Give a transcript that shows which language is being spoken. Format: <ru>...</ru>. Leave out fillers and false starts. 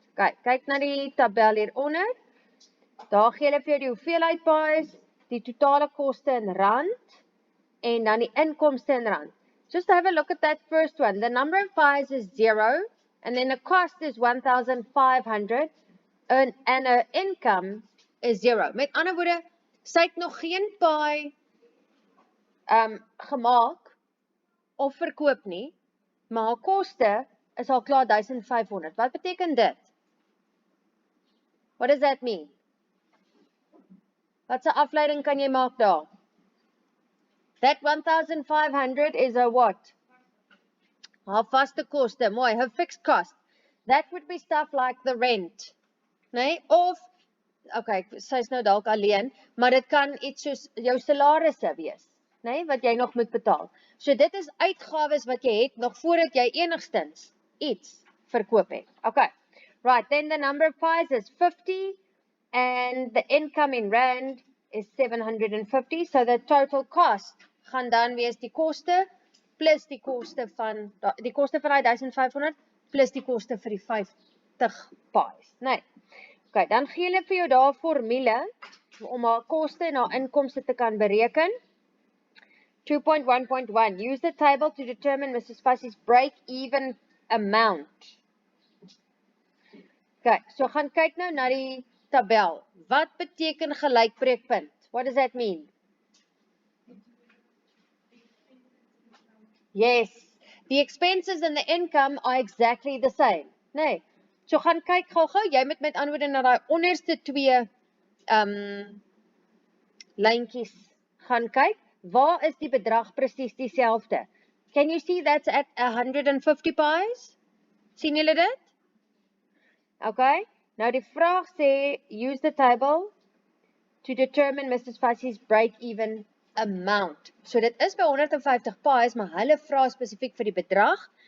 <af>Kyk na die tabel hieronder. Daar gee hulle vir jou die hoeveelheid pies, die totale koste in rand en dan die inkomste in rand.</af> <en>Just have a look at that first one. The number of pies is 0 and then the cost is 1,500 and her income is 0.</en> <af>Met ander woorde, sy het nog geen pie gemaak of verkoop nie, maar haar koste is al klaar 1,500. Wat beteken dit?</af> <en>What does that mean?</en> <af>Wat 'n afleiding kan jy maak daar?</af> <en>That 1,500 is a what?</en> <af>Haar vaste koste, mooi,</af> <en>her fixed cost. That would be stuff like the rent.</en> <af>Nee, of okay, sy is nou dalk alleen, maar dit kan iets soos jou salarisse wees, nee, wat jy nog moet betaal. So dit is uitgawes wat jy het nog voordat jy enigstens iets verkoop het. Okay.</af> <en>Right, then the number of pies is 50 and the income in rand is 750, so the total cost</en> <af>gaan dan wees die koste plus die koste van die 1,500 plus die koste vir die 50 pies.</af> <en>Nee.</en> <af>Okay, dan gee hulle vir jou daar 'n formule om haar koste en haar inkomste te kan bereken.</af> <en>2.1.1 Use the table to determine Mrs. Fassie's break-even amount.</en> <af>Kyk, so gaan kyk nou na die tabel. Wat beteken gelykbreekpunt?</af> <en>What does that mean? Yes, the expenses and the income are exactly the same.</en> <af>Nee, so gaan kyk gou-gou, jy moet met antwoorde na daai onderste twee lyntjies gaan kyk. Waar is die bedrag presies dieselfde?</af> <en>Can you see that's at 150 pies?</en> <af>Sien julle dit? Okay, nou die vraag sê,</af> <en>use the table to determine Mrs. Fussie's break-even amount.</en> <af>So dit is by 150 pies, maar hulle vra spesifiek vir die bedrag.</af>